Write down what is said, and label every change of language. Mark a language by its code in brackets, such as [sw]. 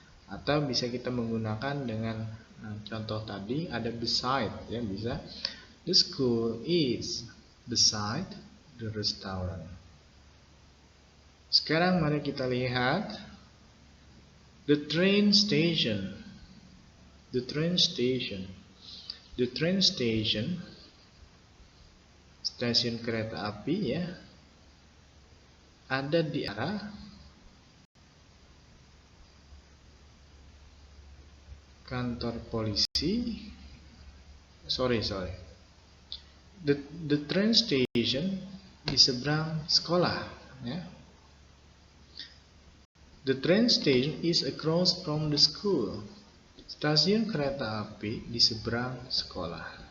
[id] Atau bisa kita menggunakan dengan contoh tadi ada beside, ya bisa. [en] The school is beside the restaurant. [id] Sekarang mari kita lihat the train station. [en] The train station. The train station, [id] stasiun kereta api ya, ada di arah kantor polisi. [en] Sorry. [id] The train station di seberang sekolah ya. [en] The train station is across from the school. [id] Stasiun kereta api di seberang sekolah.